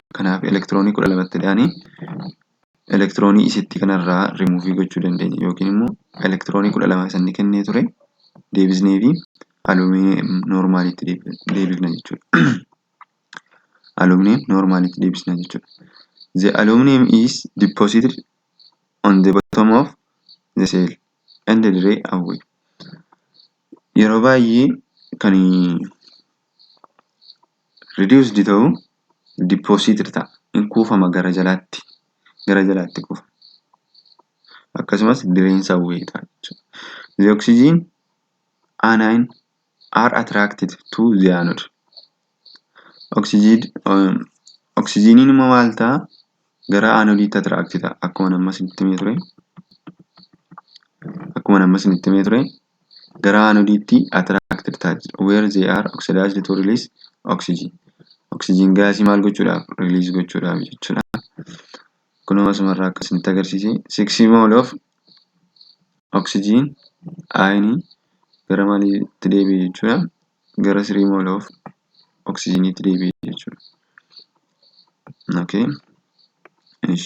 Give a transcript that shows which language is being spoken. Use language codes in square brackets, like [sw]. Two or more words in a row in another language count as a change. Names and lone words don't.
[om] Kanaaf elektiroonii 12tti dhaanii elektiroonii isitti kanarraa remove gochuu dandeenya yookiin immoo elektiroonii 12 sanni kennee ture deebisnee fi aluminum normaalitti deebifna jechuudha. Aluminum normaalitti deebisna jechuudha. [en] The aluminum is deposited on the bottom of the cell and dry away. [om] Yeroo baay'ee kan reduced ta'u deposited ta'a. In kuufama gara jalaatti kuufa. Akkasumas direensa bu'ee ta'a jechuudha. [en] The oxygen anion are attracted to the anode. [om] Oxygeniin immoo maal ta'a? Gara anodiitti attract ta'a. Akkuma amma isinitti himee ture gara anodiitti attracted ta'a. [en] Where they are oxidized to release oxygen. [om] Oxygen gaasii maal gochuudhaaf? Release gochuudhaaf jechuudha. Kunoo asumarraa akka isinitti agarsiise 6 [en] mole of oxygen ion [om] gara maaliitti deebi'e jechuudha? Gara 3 [en] mole of [om] oxygeniitti deebi'e jechuudha. Okay. Ishi.